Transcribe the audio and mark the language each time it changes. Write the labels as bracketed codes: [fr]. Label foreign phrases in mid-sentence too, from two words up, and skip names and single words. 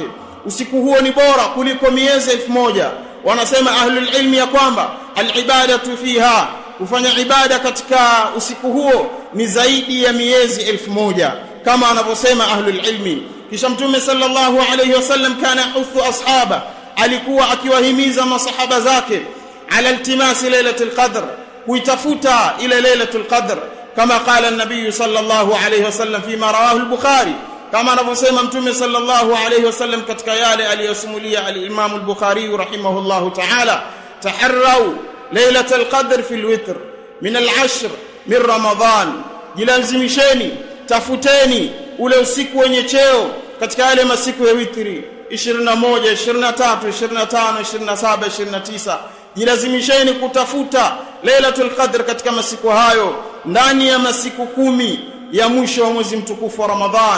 [sw] Usiku huo ni bora kuliko miezi 1000. Wanasema [ar] أهل العلم [sw] ya kwamba [ar] العبادة فيها, [sw] kufanya ibada katika usiku huo ni zaidi ya miezi 1000 kama wanavyosema [ar] أهل العلم. [sw] Kisha Mtume [ar] صلى الله عليه وسلم كان يحث أصحابه, [sw] alikuwa akiwahimiza masahaba zake [ar] على التماس ليلة القدر, [sw] kuitafuta ile [ar] ليلة القدر، كما قال النبي صلى الله عليه وسلم فيما رواه البخاري, [sw] kama anavyosema Mtume [ar] صلى الله عليه وسلم [sw] katika yale aliyosimulia al-Imam al-Bukhari [ar] رحمه الله تعالى, تحروا ليلة القدر في الوتر من العشر من رمضان, [sw] jilazimisheni, tafuteni ule usiku wenye cheo katika yale masiku ya witri 21, 23, 25, 27, 29. Jilazimisheni kutafuta [ar] ليلة القدر [sw] katika masiku hayo ndani ya masiku 10 ya mwisho wa mwezi mtukufu wa Ramadhan.